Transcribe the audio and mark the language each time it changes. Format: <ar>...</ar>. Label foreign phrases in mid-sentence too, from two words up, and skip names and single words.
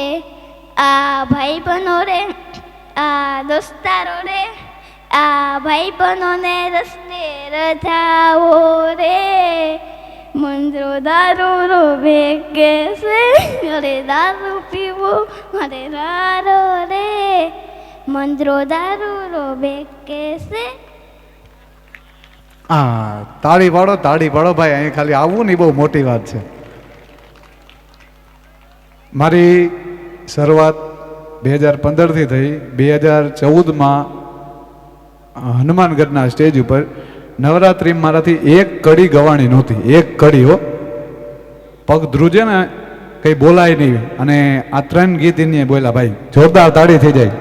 <raj>आ भाई बनो रे आ दोस्तारो रे आ भाई बनो ने रस्ते रजाओ रे, मंद्रो दारू रो बेके से अरे दारू पीवो अरे रारो रे, मंद्रो दारू रो बेके से।</raj> <gu>તાળી પાડો ભાઈ, અહીં ખાલી આવવું નહીં બહુ મોટી વાત છે। મારી શરૂઆત 2015થી થઈ। 2014માં હનુમાનગઢના સ્ટેજ ઉપર નવરાત્રિ મારાથી એક કડી ગવાણી નહોતી, એક કડી હો, પગ ધ્રુજે ને કંઈ બોલાય નહીં, અને આ 3 ગીત એને બોલ્યા ભાઈ, જોરદાર તાળી થઈ જાય।</gu>